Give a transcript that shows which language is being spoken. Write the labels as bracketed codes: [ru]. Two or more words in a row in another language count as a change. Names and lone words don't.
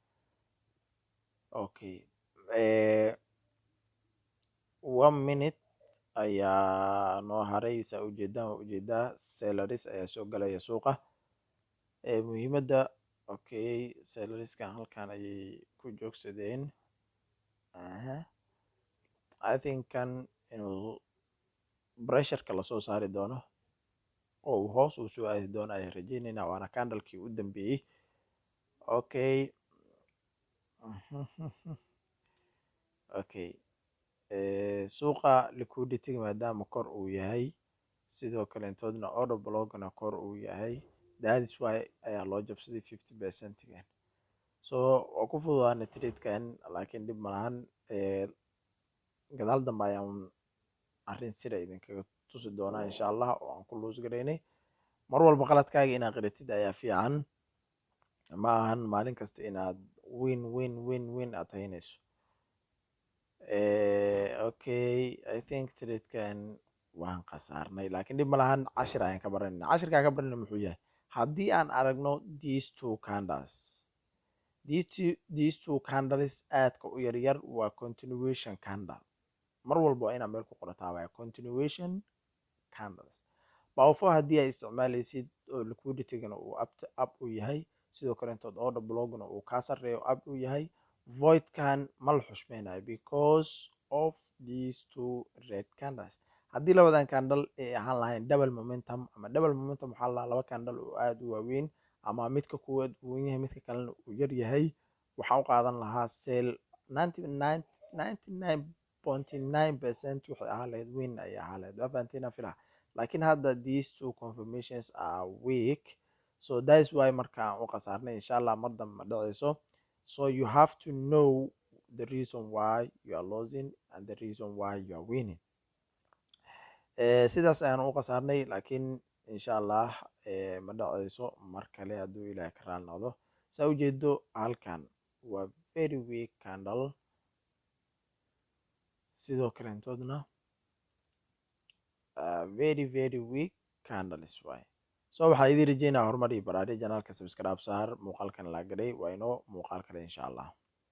[so] Okay, 1 minute ayaa noo haray. saa ujeedaa salaries ayaa soo galaya suuqa. muhiimadda okay, salarieskan halkan ayay ku joogsadeen. [en] I think [so] kan inuu pressureka lasoo saari doono oo uu hoos u soo aadi doono ayaan rajeynaynaa, waana candlekii u dambeeyey. Okay. Okay, suuqa liquidity maadaama kor uu yahay, sidoo kale intoodna [en] order blockna [so] kor uu yahay, [en] that is why [so] ayaa loo jabsaday 50%-gan. so waa ku fududaana trade-kan, laakiin dhib malahan. gadaal dambe ayaan arrin sida idinkaga tusi doonaa [ar] insha allah [so] oo aan ku loos garaynay. mar walba qaladkaaga inaad qiratid ayaa fiican, ma ahan maalin kasta inaad win aad haynayso. Okay, [en] I think [so] trade-kan waan khasaarnay, laakiin dhib malahan. cashir ayaan ka baranayna. cashirkaan ka baranayna muxuu yahay? haddii aan aragno [en] these two candles [so] aadka u yaryar waa [en] continuation candle. [so] mar walba waa inaad meel ku qorataa waa [en] continuation candles. [so] bawfo haddii ay isticmaalaysid oo liquidity-gana uu up u yahay, sidoo kale intood [en] order blockna [so] uu kaa sarreeyo up u yahay, voidkan ma la xushmeynayo [en] because of these two red candles. [so] haddii labadan candle ay ahaan lahayn [en] double momentum, [so] ama [en] double momentum [so] waxaa la laba candle oo aada u waaweyn, ama midka kuwaad uu weyn yahay midka kalena uu yar yahay, waxaan u qaadan lahaa sell 99.9% waxay ahaan lahayd win ayay ahaan lahayd. waa fahanteen aan filaa. laakiin hadda [en] these two confirmations are weak, so that is why [so] markaan u khasaarnay. [ar] insha allah [so] mar dambe ma dhacayso. [en] so you have to know the reason why you are losing and the reason why you are winning. [so] sidaas ayaan u khasaarnay, laakiin [ar] insha allah [so] ma dhacayso mar kale hadduu ilaahay ka raali noqdo. saa ujeedo halkan waa [en] very weak candle, [so] sidoo kale intoodna [en] very weak candles [so] waaye. so waxaa idin rajeynaa horumar iyo baraari. janaalka subscribe saar, muuqaalkan la garay waa inoo muuqaal kale [ar] insha allah.